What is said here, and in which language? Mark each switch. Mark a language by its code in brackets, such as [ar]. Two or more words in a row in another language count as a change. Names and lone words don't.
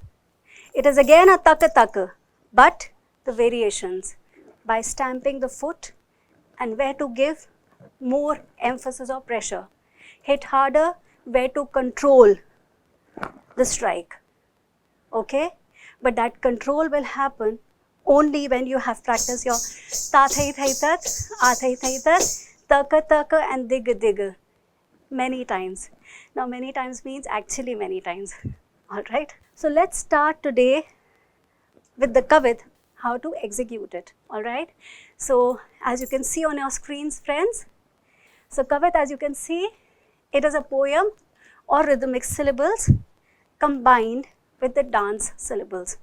[en] It is again a taka taka, but the variations by stamping the foot and where to give more emphasis or pressure. Hit harder, where to control the strike. Okay? But that control will happen only when you have practiced your ta thai thai tat, a thai thai tat, taka taka and dig dig many times. Now many times means actually many times. Alright. So let's start today with the kavit, how to execute it. Alright. So as you can see on your screens, friends, so kavit, as you can see, it is a poem or rhythmic syllables combined with the dance syllables.